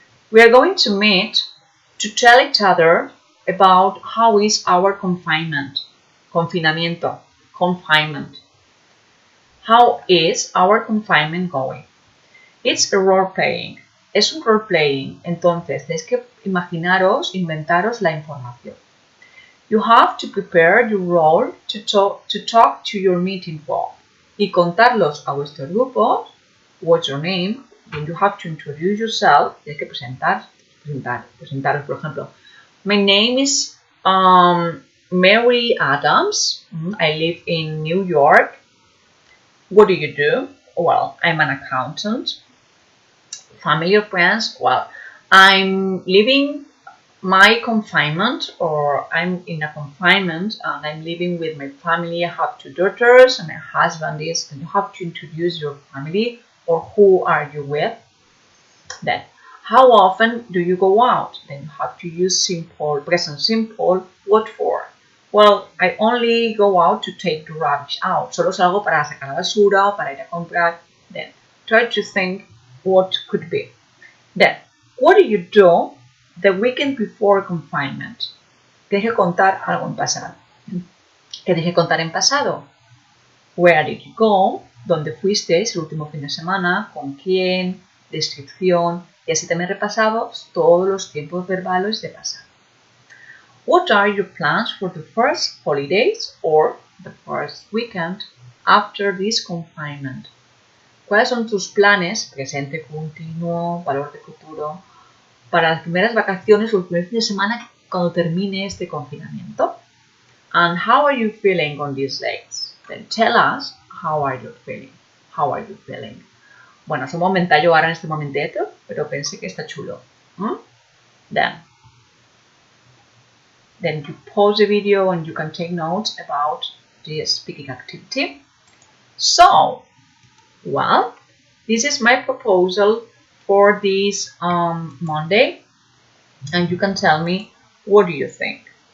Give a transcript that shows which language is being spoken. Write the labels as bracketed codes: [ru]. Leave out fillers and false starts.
[en] We are going to meet to tell each other about how is our confinement. Confinamiento. Confinement. How is our confinement going? It's a role playing. [es] Es un role playing. Entonces, tenéis que inventaros la información. [en] You have to prepare your role to talk to your meeting group [es] y contarlos a vuestro grupo. [en] What's your name? Then you have to introduce yourself. [es] Tienes que presentaros, por ejemplo. [en] My name is Mary Adams. I live in New York. What do you do? Well, I'm an accountant. Family or friends? Well, I'm living my confinement, or I'm in a confinement and I'm living with my family. I have 2 daughters and my husband is, and you have to introduce your family or who are you with. Then, how often do you go out? Then you have to use simple, present simple. What for? Well, I only go out to take the rubbish out. [es] Solo salgo para sacar la basura o para ir a comprar. [en] Then, try to think what could be. Then, what do you do the weekend before confinement? [es] Tienes que contar algo en pasado. ¿Qué tienes que contar en pasado? [en] Where did you go? [es] ¿Dónde fuiste el último fin de semana? ¿Con quién? Descripción. Y así también repasamos todos los tiempos verbales de pasado. [en] What are your plans for the first holidays or the first weekend after this confinement? [es] ¿Cuáles son tus planes, presente continuo, valor de futuro, para las primeras vacaciones o el primer fin de semana cuando termine este confinamiento? [en] And how are you feeling on these days? Then tell us how are you feeling. How are you feeling? [es] Bueno, es un momentallo ahora en este momenteto, pero pensé que está chulo. [en] Then you pause the video and you can take notes about this speaking activity. So, well, this is my proposal for this Monday, and you can tell me what do you think.